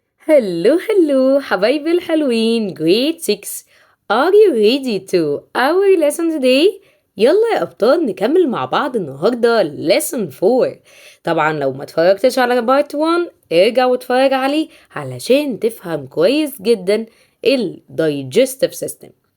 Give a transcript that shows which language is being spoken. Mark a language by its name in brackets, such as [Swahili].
[English] Hello [Arabic] حبايبي الحلوين [English] grade 6. Are you ready to our lesson today؟ [Arabic] يلا يا أبطال نكمل مع بعض النهاردة [English] lesson 4. [Arabic] طبعا لو ما اتفرجتش على part 1 ارجع واتفرج عليه علشان تفهم كويس جدا ال digestive system.